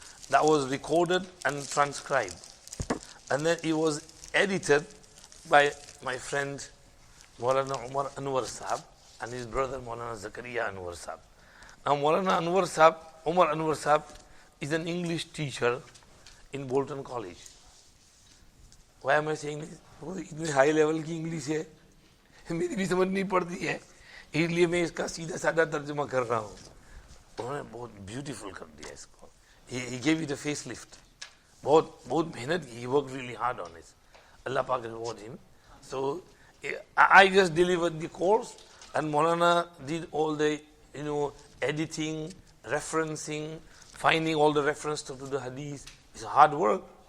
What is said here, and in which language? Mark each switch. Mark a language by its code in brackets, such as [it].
[en] That was recorded and transcribed. And then it was edited by my friend Maulana Umar Anwar Saheb and his brother Maulana Zakaria Anwar Saheb. Now Maulana Anwar Saheb, Umar Anwar Saheb is an English teacher in Bolton College. Why am I saying this? [hi] Because इतने high level की English है, मेरी भी समझ नहीं पड़ती है, इसलिए मैं इसका सीधा साधा तर्जुमा कर रहा हूँ. उन्होंने बहुत beautiful कर दिया इसको. [en] He gave it a facelift. [hi] बहुत मेहनत की. [en] He worked really hard on it. Allah Pak reward him. So I just delivered the course, and Maulana did all the editing, referencing, finding all the reference to the hadith. It's hard work.